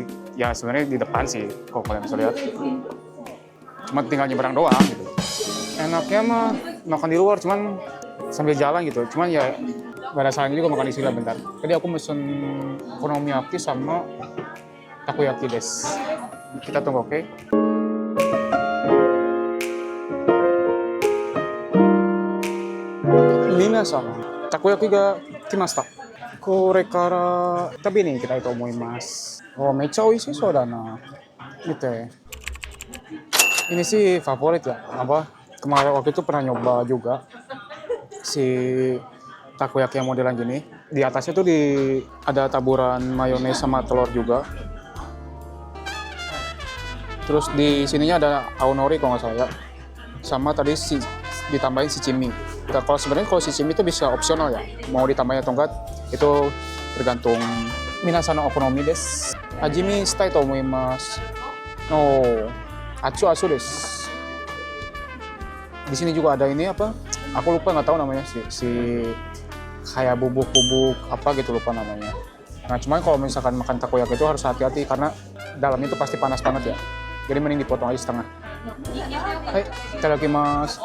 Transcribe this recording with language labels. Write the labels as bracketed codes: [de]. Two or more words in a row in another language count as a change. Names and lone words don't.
[id] Ya sebenarnya di depan sih, kalau kalian bisa lihat. Cuma tinggal nyebrang doang gitu. Enaknya mah makan di luar, cuman sambil jalan gitu. Cuman ya gak ada salahnya juga makan di sini lah bentar. Tadi aku mesen okonomiyaki sama takoyaki des. Kita tunggu, oke? [ja] みなさん、たこ焼きが来ました. これから旅に行きたいと思います. おお、めっちゃおいしそうだな. [id] Gitu ya. Ini sih favorit ya. Apa? Kemarin waktu itu pernah nyoba juga si takoyaki yang modelan gini. Di atasnya tuh ada taburan mayones sama telur juga. Terus di sininya ada aonori kalau nggak salah ya. Sama tadi ditambahin shichimi. Nah, sebenarnya kalau shichimi itu bisa opsional ya. Mau ditambahin atau enggak itu tergantung [ja] みなさんのお好みです. 始めしたいと思います。おお、あつです. [id] Di sini juga ada ini apa? Aku lupa nggak tahu namanya si kayak bubuk-bubuk apa gitu lupa namanya. Nah, cuman kalau misalkan makan takoyaki itu harus hati-hati karena dalamnya itu pasti panas banget ya. Jadi mending dipotong aja setengah. [ja] はい、いただきます.